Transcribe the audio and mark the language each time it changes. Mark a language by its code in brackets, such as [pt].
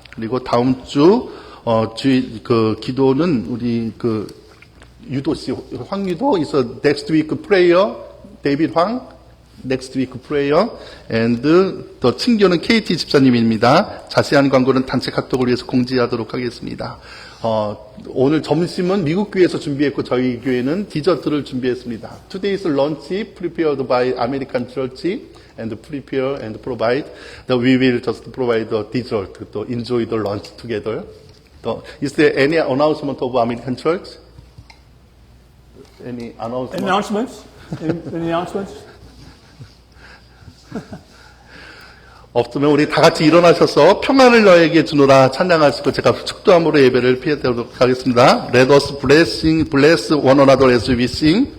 [ko] 그리고 다음 주 주일 기도는 우리 유도 씨, 황유도 [en] is next week prayer. [ko] 데이빗 황 [en] next week prayer and [ko] 더 친교는 KT 집사님입니다. 자세한 광고는 단체 카톡을 위해서 공지하도록 하겠습니다. 오늘 점심은 미국 교회에서 준비했고 저희 교회는 디저트를 준비했습니다. [en] Today's lunch prepared by American Church and prepare and provide. We will just provide the dessert to enjoy the lunch together. Is there any announcement of American Church? Any announcement? Announcements? Any announcements? [ko] 없으면 우리 다 같이 일어나셔서 평안을 너에게 주노라 찬양하시고 제가 축도함으로 예배를 피해드리도록 하겠습니다. [en] Let us bless one another as we sing.